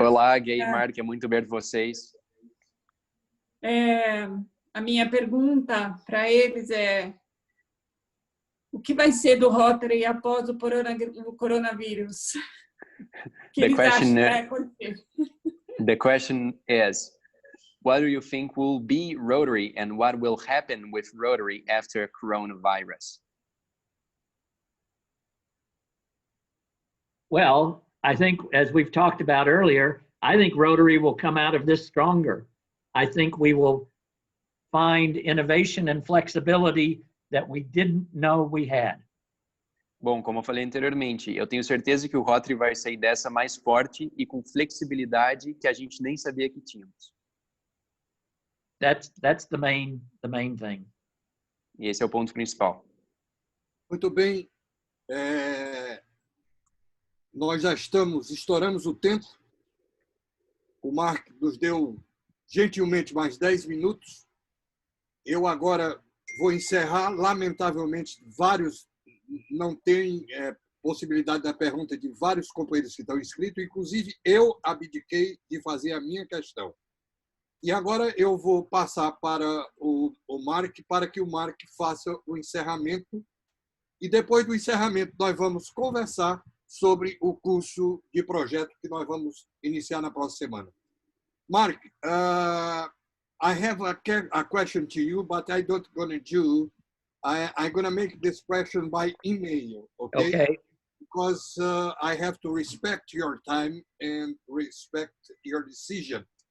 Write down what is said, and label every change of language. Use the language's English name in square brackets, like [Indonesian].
[Portuguese] Olá, Gay e Mark, é muito ver vocês. A minha pergunta para eles é: o que vai ser do Rotary após o coronavírus? O que eles acham que vai acontecer? [English] The question is, what do you think will be Rotary and what will happen with Rotary after coronavirus? Well, I think, as we've talked about earlier, I think Rotary will come out of this stronger. I think we will find innovation and flexibility that we didn't know we had. [Portuguese] Bom, como eu falei anteriormente, eu tenho certeza que o Rotary vai sair dessa mais forte e com flexibilidade que a gente nem sabia que tínhamos. [English] That's the main thing. [Portuguese] E esse é o ponto principal. Muito bem. Nós já estouramos o tempo. O Mark nos deu gentilmente mais 10 minutos. Eu agora vou encerrar. Lamentavelmente, não tem possibilidade da pergunta de vários companheiros que estão inscritos. Inclusive, eu abdiquei de fazer a minha questão. E agora eu vou passar para o Mark, para que o Mark faça o encerramento. E depois do encerramento, nós vamos conversar sobre o curso de projeto que nós vamos iniciar na próxima semana. [English] Mark, I have a question to you, but I don't gonna do. I'm gonna make this question by email, okay? Okay. Because I have to respect your time and respect your decision.